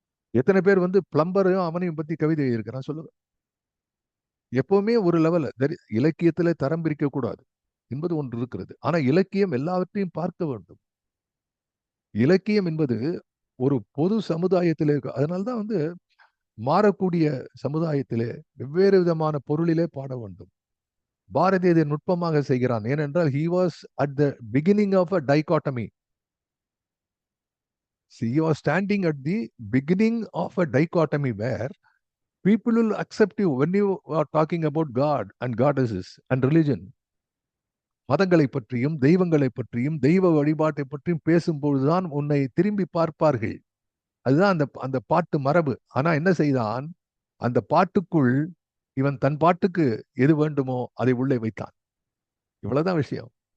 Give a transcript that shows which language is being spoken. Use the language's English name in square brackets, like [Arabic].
[Tamil] எத்தனை பேர் வந்து பிளம்பரையும் அவனையும் பத்தி கவிதை எழுதுகிறான் சொல்லுங்க. எப்பவுமே ஒரு லெவல் இலக்கியத்திலே தரம் பிரிக்க கூடாது என்பது ஒன்று இருக்கிறது. ஆனா இலக்கியம் எல்லாவற்றையும் பார்க்க வேண்டும். இலக்கியம் என்பது ஒரு பொது சமுதாயத்திலே இருக்கு. அதனால்தான் வந்து மாறக்கூடிய சமுதாயத்திலே வெவ்வேறு விதமான பொருளிலே பாட வேண்டும். பாரதி இதை நுட்பமாக செய்கிறான். ஏனென்றால் [English] he was at the beginning of a dichotomy. See, he was standing at the beginning of a dichotomy where people will accept you when you are talking about God and goddesses and religion. [Tamil] மதங்களை பற்றியும் தெய்வங்களை பற்றியும் தெய்வ வழிபாட்டை பற்றியும் பேசும்பொழுதுதான் உன்னை திரும்பி பார்ப்பார்கள். அதுதான் அந்த அந்த பாட்டு மரபு. ஆனா என்ன செய்தான், அந்த பாட்டுக்குள் இவன் தன் பாட்டுக்கு எது வேண்டுமோ அதை உள்ளே வைத்தான். இவ்வளவுதான் விஷயம்.